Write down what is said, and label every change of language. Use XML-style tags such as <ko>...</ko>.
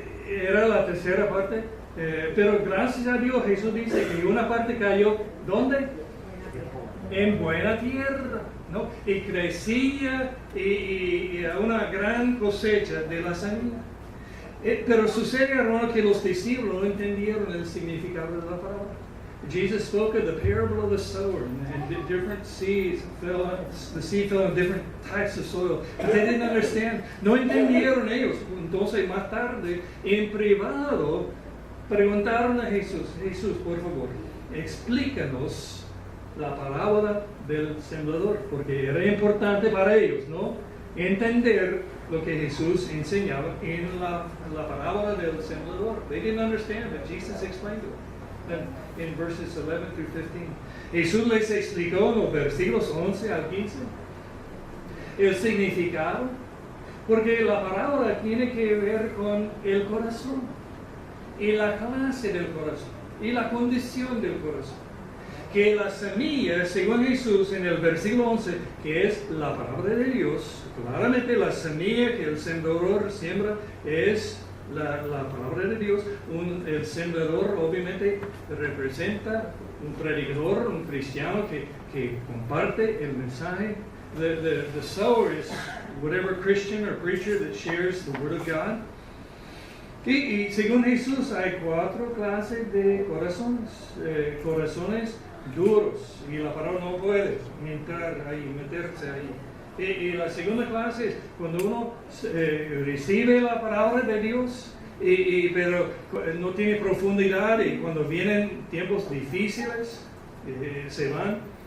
<es>Era la tercera parte, pero gracias a Dios Jesús dice que una parte cayó, ¿dónde? En buena tierra, ¿no? Y crecía y a una gran cosecha de la semilla. Pero sucede, hermano, que los discípulos no entendieron el significado de la palabra.</es> <en>Jesus spoke of the parable of the sower, and different seeds fell. The seed fell on different types of soil, but they didn't understand.</en> <es>No entendieron ellos. Entonces, más tarde, en privado, preguntaron a Jesús: Jesús, por favor, explícanos la parábola del sembrador, porque era importante para ellos, ¿no? Entender lo que Jesús enseñaba en la parábola del sembrador.</es> <en>They didn't understand that Jesus explained it. In verses 11 through 15.</en> <es>Jesús les explicó en los versículos 11 al 15 el significado, porque la parábola tiene que ver con el corazón y la clase del corazón. y la condición del corazón. Que la semilla, según Jesús en el versículo 11, que es la palabra de Dios, claramente la semilla que el sembrador siembra es la palabra de Dios. El sembrador obviamente representa un predicador, un cristiano que comparte el mensaje.</es> <en>The sower is whatever Christian or preacher that shares the word of God.</en> <es>Y según Jesús hay 4 clases de corazones. Corazones duros, y la palabra no puede entrar ahí, meterse ahí. Y la segunda clase es cuando uno recibe la palabra de Dios, pero no tiene profundidad, y cuando vienen tiempos difíciles se van.</es>